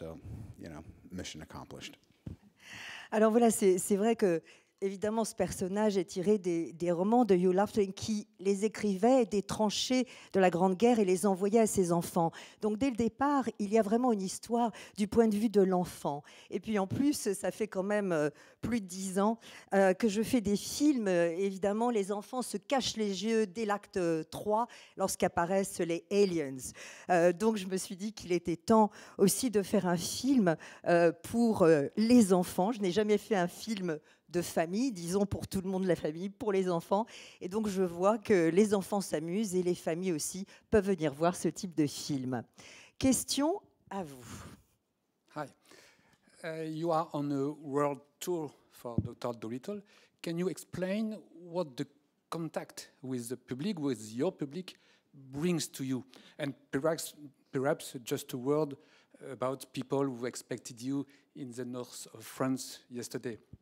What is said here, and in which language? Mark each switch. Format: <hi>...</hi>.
<en>So, you know, mission accomplished.</en> <fr>Alors voilà, c'est vrai que évidemment, ce personnage est tiré des romans de Hugh Lofting qui les écrivait des tranchées de la Grande Guerre et les envoyait à ses enfants. Donc, dès le départ, il y a vraiment une histoire du point de vue de l'enfant. Et puis, en plus, ça fait quand même plus de 10 ans que je fais des films. Évidemment, les enfants se cachent les yeux dès l'acte 3 lorsqu'apparaissent les aliens. Donc, je me suis dit qu'il était temps aussi de faire un film pour les enfants. Je n'ai jamais fait un film de famille, disons pour tout le monde, la famille, pour les enfants. Et donc, je vois que les enfants s'amusent et les familles aussi peuvent venir voir ce type de film. Question à vous.</fr> <en>Hi. You are on a world tour for Dr. Dolittle. Can you explain what the contact with the public, with your public, brings to you? And perhaps just a word about people who expected you in the north of France yesterday.</en>